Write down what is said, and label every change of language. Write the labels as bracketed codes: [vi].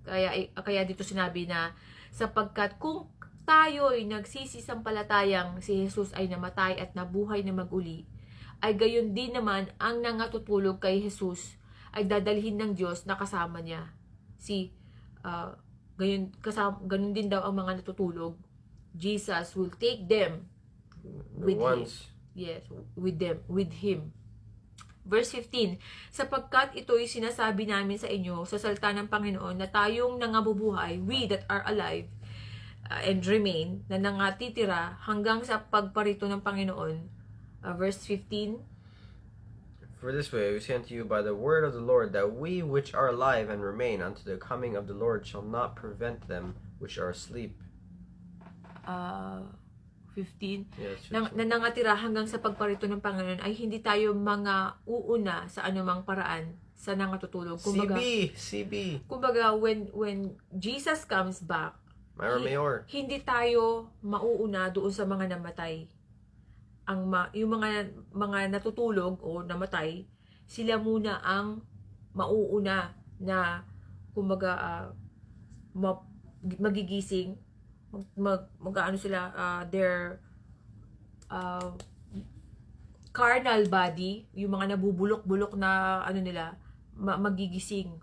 [tl] Kaya dito sinabi na, sapagkat kung tayo ay nagsisisampalatayang si Jesus ay namatay at nabuhay na maguli, ay gayon din naman ang nangatutulog kay Jesus ay dadalhin ng Diyos na kasama niya. Gayon din daw ang mga natutulog. [en] Jesus will take them with Him. Yes, with Him. Verse 15, sapagkat ito'y sinasabi namin sa inyo sa salita ng Panginoon na tayong nangabubuhay, we that are alive and remain, na nangatitira hanggang sa pagparito ng Panginoon. Verse 15, for this way we say unto you by the word of the Lord, that we which are alive and remain unto the coming of the Lord shall not prevent them which are asleep. 15, Yes, [tl] na nangatira hanggang sa pagparito ng Panginoon ay hindi tayo mga uuna sa anumang paraan sa nangatutulog. CB. [en] Kumbaga, when Jesus comes back, Myra Mayor. [tl] hindi tayo mauuna doon sa mga namatay. Yung mga natutulog o namatay, sila muna ang mauuna na kumbaga magigising, mag-ano sila, [en] their carnal body, [tl] yung mga nabubulok-bulok na ano nila, magigising.